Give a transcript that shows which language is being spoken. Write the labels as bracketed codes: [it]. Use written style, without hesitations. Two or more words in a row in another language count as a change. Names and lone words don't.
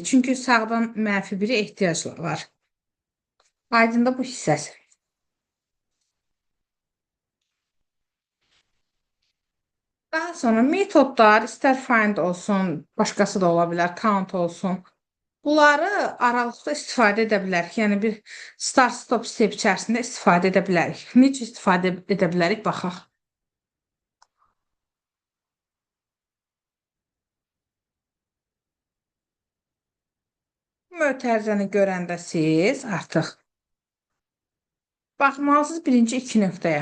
[az] Çünki sağdan mənfi biri ehtiyac var. Aydında bu hissəsi. Daha sonra metodlar, istər find olsun, başqası da ola bilər, count olsun. Bunları aralıqda istifadə edə bilərik. Yəni bir [en] start stop step [az] içərisində istifadə edə bilərik. Necə istifadə edə bilərik baxaq. Mötərizəni görəndə siz artıq baxmalısınız birinci iki nöqtəyə.